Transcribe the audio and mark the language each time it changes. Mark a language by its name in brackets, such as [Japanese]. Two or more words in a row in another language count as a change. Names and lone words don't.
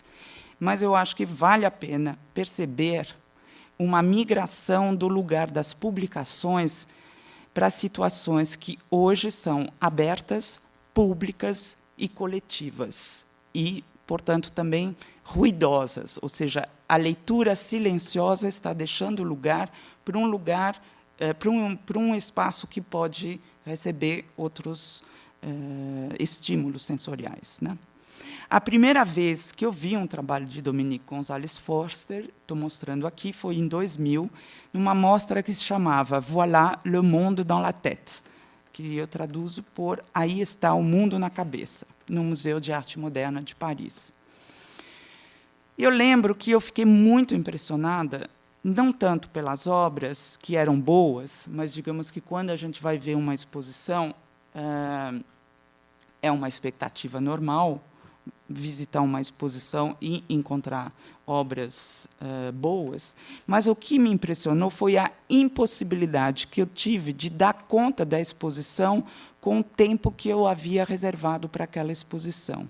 [Portuguese] mas eu acho que vale a pena perceber uma migração do lugar das publicações para situações que hoje são abertas, públicas e coletivas, e, portanto, também ruidosas, ou seja, a leitura silenciosa está deixando lugar para um espaço que pode receber outros estímulos sensoriais, né? A primeira vez que eu vi um trabalho de Dominique Gonzalez Forster, estou mostrando aqui, foi em 2000, numa mostra que se chamava Voilà le monde dans la tête, que eu traduzo por Aí está o mundo na cabeça, no Museu de Arte Moderna de Paris. Eu lembro que eu fiquei muito impressionada, não tanto pelas obras, que eram boas, mas, digamos que, quando a gente vai ver uma exposição, é uma expectativa normal, visitar uma exposição e encontrar obras boas, mas o que me impressionou foi a impossibilidade que eu tive de dar conta da exposição com o tempo que eu havia reservado para aquela exposição.